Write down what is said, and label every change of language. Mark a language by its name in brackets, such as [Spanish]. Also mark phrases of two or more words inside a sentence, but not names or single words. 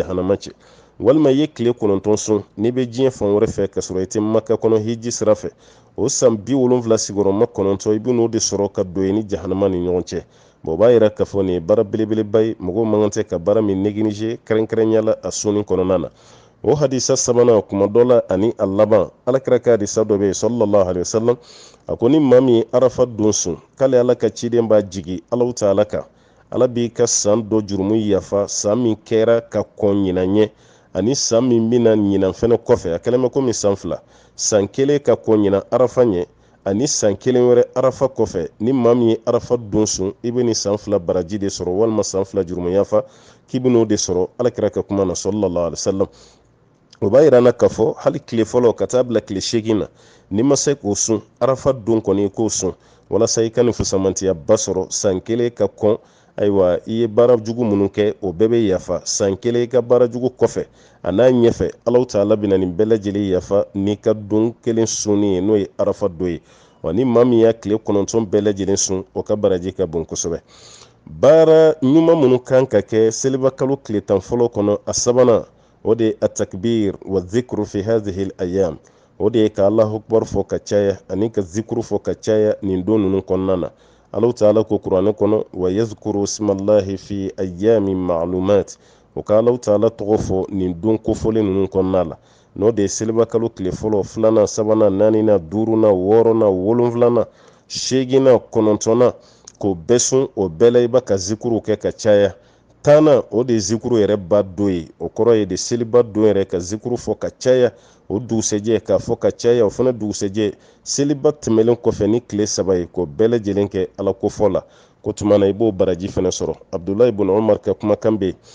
[Bambara] jahanama cɛ walima i ye tile 9 sun n'i bɛ diɲɛ fan wɛrɛ fɛ ka sɔrɔ i tɛ Maka kɔnɔ hiji sira fɛ o san 70 sigiyɔrɔma 9 i bɛ n'o de sɔrɔ ka don ni jahanama ni ɲɔgɔn cɛ o b'a yira k'a fɔ nin ye baara belebeleba ye mɔgɔw man kan tɛ ka baara min négliger kɛrɛnkɛrɛnya la a sunni kɔnɔna na o hadisa sabanan kuma dɔ la ani a laban alakira ka hadisa dɔ bɛ yen [Arabic] صلى الله عليه وسلم [Bambara] a ko ni maa min ye arafa don sun k'ale Ala ka ciden b'a jigi Alahu Taala kan Ala b'i ka san dɔ jurumu yafa san min kɛra ka kɔn ɲinan ɲɛ ani san min bɛna ɲinan fɛnɛ kɔfɛ a kɛlen bɛ komi san 2 san 1 ka kɔn ɲinan arafa ɲɛ ani san 1 wɛrɛ arafa kɔfɛ ni maa min ye arafa don sun i bɛ ni san 2 baraji de sɔrɔ walima san 2 jurumu yafa k'i bɛ n'o de sɔrɔ alakira ka kuma na [Arabic] صلى الله عليه وسلم [Bambara] o b'a yira na k'a fɔ hali tile fɔlɔ ka taa bila tile 8 na ni ma se k'o sun arafa don kɔni i k'o sun walasa i ka nin fusamantiya ba sɔrɔ san 1 ka kɔn ayiwa i ye baara jugu minnu kɛ o bɛɛ bɛ yafa san 1 i ka baara jugu kɔfɛ a n'a ɲɛfɛ Alahu Taala bɛna nin bɛɛ lajɛlen yafa n'i ka don kelen sunni ye n'o ye arafa don ye wa ni maa min y'a tile 9 bɛɛ lajɛlen sun o ka baraji ka bon kosɛbɛ baara ɲuman minnu kan ka kɛ seliba kalo tile 10 fɔlɔ kɔnɔ a sabanan o de ye [Arabic] التكبير والذكر في هذه الأيام [Bambara] o de ye ka [Arabic] الله أكبر [Bambara] fɔ ka caya ani ka zikru fɔ ka caya nin don ninnu kɔnɔna na Alahu Taala ko kuranɛ kɔnɔ [Arabic] ويذكروا اسم الله في أيام معلومات [Bambara] o ka Alahu Taala tɔgɔ fɔ nin don kofɔlen ninnu kɔnɔna la n'o de ye seliba kalo tile fɔlɔ filanan sabanan naaninan duurunan wɔɔrɔnan wolonfilanan 8nan 9nan k'o bɛɛ sun o bɛɛ la i b'a ka zikuru kɛ ka caya 10nan o de ye zikuru yɛrɛ ba don ye o kɔrɔ ye de seliba don yɛrɛ ka zikuru fɔ ka caya o dugusɛjɛ k'a fɔ ka caya o fana dugusɛjɛ seliba tɛmɛlen kɔfɛ ni tile 3 ye k'o bɛɛ lajɛlen kɛ Ala kofɔ la ko tuma na i b'o baraji fana sɔrɔ Abdulahi ibn Umar ka kumakan bɛ yen